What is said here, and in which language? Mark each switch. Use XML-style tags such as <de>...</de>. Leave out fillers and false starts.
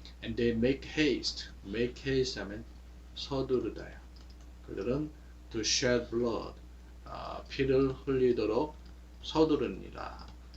<en>And they make haste. Make haste</en> <ko>하면 서두르다요.</ko> <en>그들은 to shed blood.</en> <ko>피를 흘리도록 서두르니라.</ko>